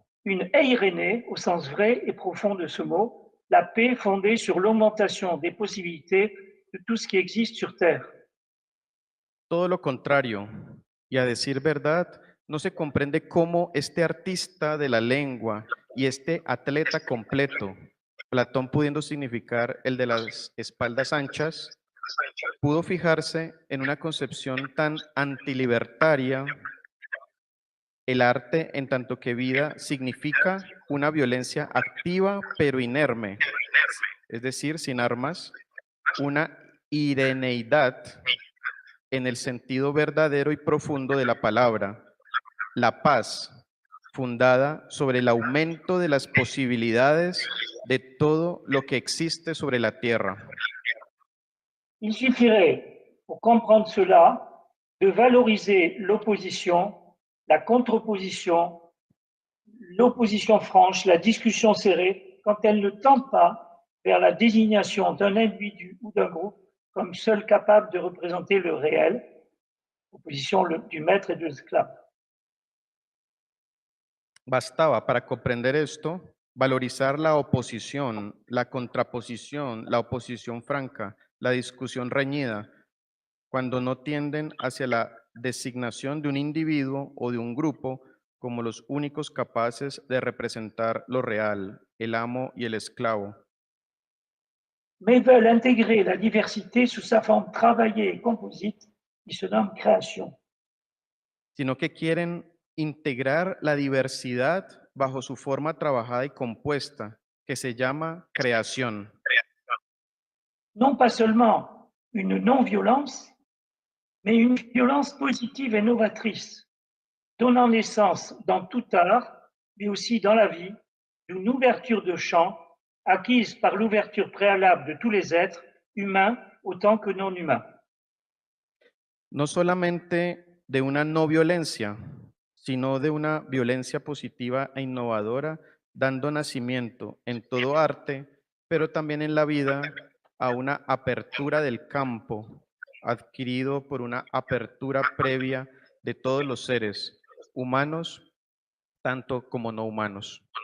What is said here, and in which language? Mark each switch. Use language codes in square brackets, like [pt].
[fr] Une eirénée, au sens vrai et profond de ce mot, la paix fondée sur l'augmentation des possibilités de tout ce qui existe sur Terre. [es] Todo lo contrario, y a decir verdad, no se comprende cómo este artista de la lengua y este atleta completo Platón, pudiendo significar el de las espaldas anchas, pudo fijarse en una concepción tan antilibertaria. El arte, en tanto que vida, significa una violencia activa pero inerme, es decir, sin armas, una ireneidad en el sentido verdadero y profundo de la palabra, la paz, fundada sobre el aumento de las posibilidades de todo lo que existe sobre la tierra. [fr] Il suffirait, pour comprendre cela, de valoriser l'opposition, la contre-opposition, l'opposition franche, la discussion serrée, quand elle ne tend pas vers la désignation d'un individu ou d'un groupe comme seul capable de représenter le réel, opposition du maître et de l'esclave. [es] Bastaba para comprender esto valorizar la oposición, la contraposición, la oposición franca, la discusión reñida, cuando no tienden hacia la designación de un individuo o de un grupo como los únicos capaces de representar lo real, el amo y el esclavo, [fr] Mais veulent intégrer la diversité sous sa forme travaillée et composite, qui se nomme création. [es] sino que quieren integrar la diversidad bajo su forma trabajada y compuesta, que se llama creación. [fr] Non pas seulement une non-violence, mais une violence positive et novatrice, donnant naissance dans tout art, mais aussi dans la vie, d'une ouverture de champ acquise par l'ouverture préalable de tous les êtres, humains autant que non humains. [es] No solamente de una no violencia, sino de una violencia positiva e innovadora, dando nacimiento en todo arte, pero también en la vida, a una apertura del campo, adquirido por una apertura previa de todos los seres, humanos tanto como no humanos.